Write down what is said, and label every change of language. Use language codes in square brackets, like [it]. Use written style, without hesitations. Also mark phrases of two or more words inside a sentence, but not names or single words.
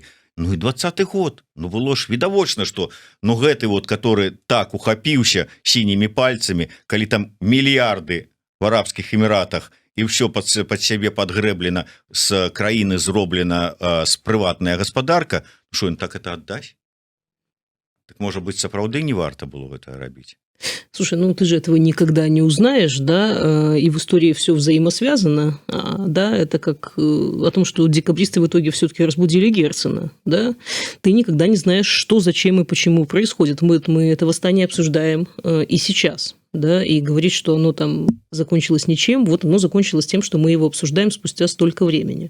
[be] Ну і 20-й год, ну, было ж відавочна, што, ну, гэты вот, который так ухапіўся сінімі пальцамі, калі там мільярды в Арабскіх Эміратах, і ўсё пад сябе падгрэблена, з краіны зроблена з прыватная гаспадарка, што ён так это аддасць? Так, можа быць, сапраўды не варта было гэта рабіць? [ru] Слушай, ну ты же этого никогда не узнаешь, да, и в истории все взаимосвязано, да, это как о том, что декабристы в итоге все-таки разбудили Герцена, да, ты никогда не знаешь, что, зачем и почему происходит. Мы это восстание обсуждаем и сейчас, да, и говорить, что оно там закончилось ничем, вот оно закончилось тем, что мы его обсуждаем спустя столько времени.